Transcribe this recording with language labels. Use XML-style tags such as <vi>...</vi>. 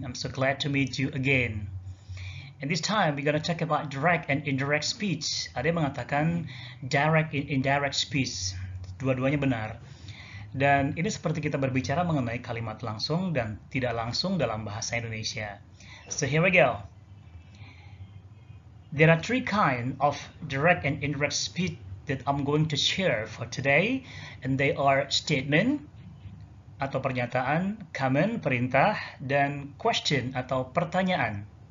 <en>I'm so glad to meet you again. And this time, we're gonna talk about direct and indirect speech.</en> <id>Ada yang mengatakan direct and indirect speech. Dua-duanya benar. Dan ini seperti kita berbicara mengenai kalimat langsung dan tidak langsung dalam bahasa Indonesia.</id> <en>So here we go. There are three kinds of direct and indirect speech that I'm going to share for today, and they are statement,</en> <id>atau pernyataan,</id> <en>command,</en> <id>perintah, dan</id> <en>question</en> <id>atau pertanyaan.</id>